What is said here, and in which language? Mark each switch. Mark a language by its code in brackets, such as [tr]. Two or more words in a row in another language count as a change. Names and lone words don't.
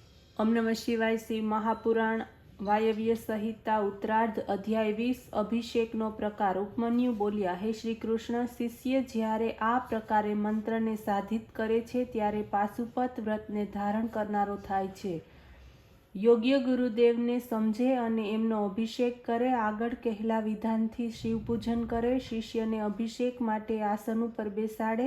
[sa] ओम नमः शिवाय। श्री महापुराण वायव्य संहिता उत्तरार्ध अध्याय 20 [gu] અભિષેકનો પ્રકાર। ઉપમન્યુ બોલ્યા, હે શ્રી કૃષ્ણ, શિષ્ય જ્યારે આ પ્રકારે મંત્રને સાધિત કરે છે ત્યારે પાશુપત વ્રતને ધારણ કરનારો થાય છે। યોગ્ય ગુરુદેવને સમજે અને એમનો અભિષેક કરે। આગળ કહેલા વિધાનથી શિવપૂજન કરે। શિષ્યને અભિષેક માટે આસન ઉપર બેસાડે।